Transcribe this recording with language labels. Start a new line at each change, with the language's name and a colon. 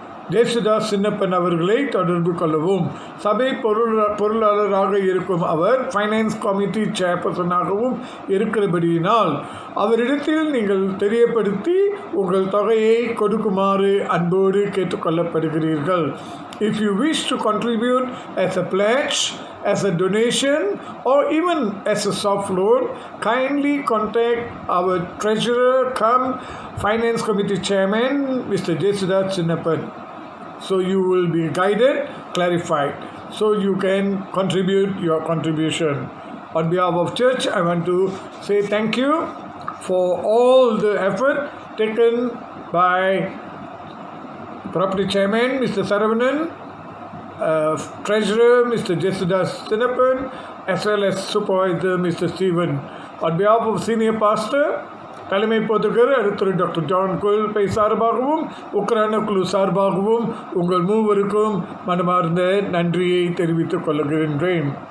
Tamil: ஜேசுதாஸ் சின்னப்பன் அவர்களை தொடர்பு கொள்ளவும். சபை பொருளாளராக இருக்கும் அவர் ஃபைனான்ஸ் கமிட்டி சேர்பர்சனாகவும் இருக்கிறபடியினால் அவரிடத்தில் நீங்கள் தெரியப்படுத்தி உங்கள் தொகையை கொடுக்குமாறு அன்போடு கேட்டுக்கொள்ளப்படுகிறீர்கள்.
English: If you wish to contribute as a pledge, as a donation, or even as a soft loan, kindly contact our treasurer cum finance committee chairman, Mr. Jesudas Sinappan. So you will be guided, clarified, so you can contribute your contribution. On behalf of church, I want to say thank you for all the effort taken by property chairman Mr. Saravanan, treasurer Mr. Jesudas Sinappan, as well as supervisor Mr. Stephen. On behalf of senior pastor,
Tamil: தலைமை போதகர் அடுத்த doctor John கோயில்பை சார்பாகவும் உக்ரான குழு சார்பாகவும் உங்கள் மூவருக்கும் மனமார்ந்த நன்றியை தெரிவித்துக் கொள்கின்றேன்.